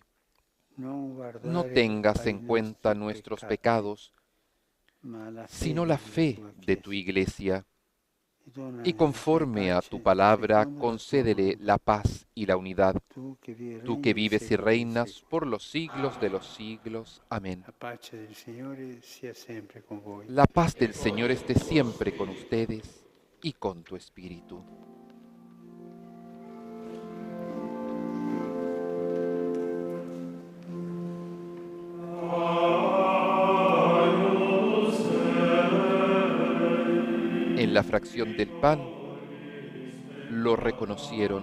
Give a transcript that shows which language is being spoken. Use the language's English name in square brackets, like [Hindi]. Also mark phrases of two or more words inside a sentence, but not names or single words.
[Spanish] No tengas en cuenta nuestros pecados, sino la fe de tu Iglesia, y conforme a tu palabra, concédele la paz y la unidad, tú que vives y reinas por los siglos de los siglos. Amén. [Italian] la pace del Signore sia sempre con voi. [Spanish] La paz del Señor esté siempre con ustedes y con tu espíritu. En la fracción del pan lo reconocieron.